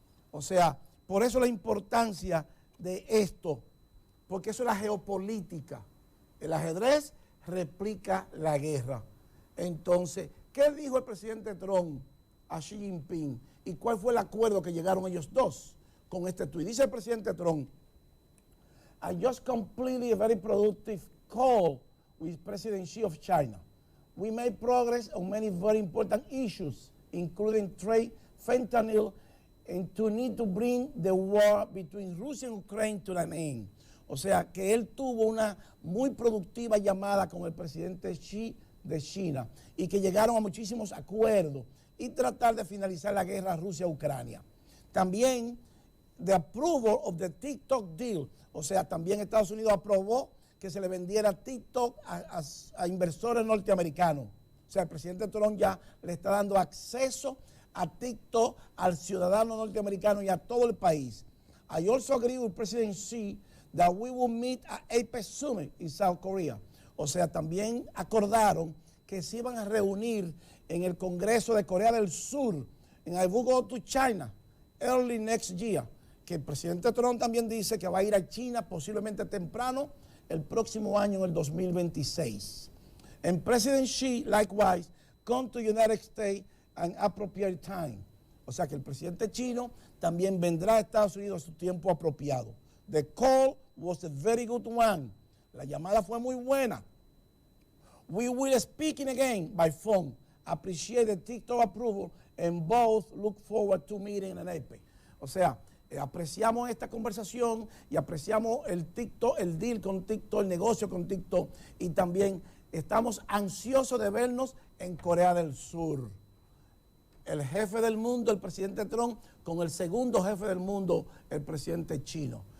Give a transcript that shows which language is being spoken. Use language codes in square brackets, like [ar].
[es] O sea, por eso la importancia de esto, porque eso es la geopolítica. El ajedrez replica la guerra. Entonces, ¿qué dijo el presidente Trump a Xi Jinping? ¿Y cuál fue el acuerdo que llegaron ellos dos con este tuit? Dice el presidente Trump: [en] I just completed a very productive call with President Xi of China. We made progress on many very important issues, including trade, fentanyl, and to need to bring the war between Russia and Ukraine to an end. [es] O sea, que él tuvo una muy productiva llamada con el presidente Xi de China y que llegaron a muchísimos acuerdos y tratar de finalizar la guerra Rusia-Ucrania. También the approval of the TikTok deal, o sea, también Estados Unidos aprobó que se le vendiera TikTok a inversores norteamericanos. O sea, el presidente Trump ya le está dando acceso a TikTok al ciudadano norteamericano y a todo el país. [en] I also agree with President Xi that we will meet at APEC Summit in South Korea. [es] O sea, también acordaron que se iban a reunir en el Congreso de Corea del Sur, en I will go to China early next year. Que el presidente Trump también dice que va a ir a China posiblemente temprano el próximo año, en el 2026. [en] And President Xi, likewise, come to the United States at appropriate time. [es] O sea que el presidente chino también vendrá a Estados Unidos a su tiempo apropiado. [en] The call was a very good one. [es] La llamada fue muy buena. [en] We will speaking again by phone. Appreciate the TikTok approval and both look forward to meeting in APEC. [es] O sea, apreciamos esta conversación y apreciamos el TikTok, el deal con TikTok, el negocio con TikTok, y también estamos ansiosos de vernos en Corea del Sur. El jefe del mundo, el presidente Trump, con el segundo jefe del mundo, el presidente chino.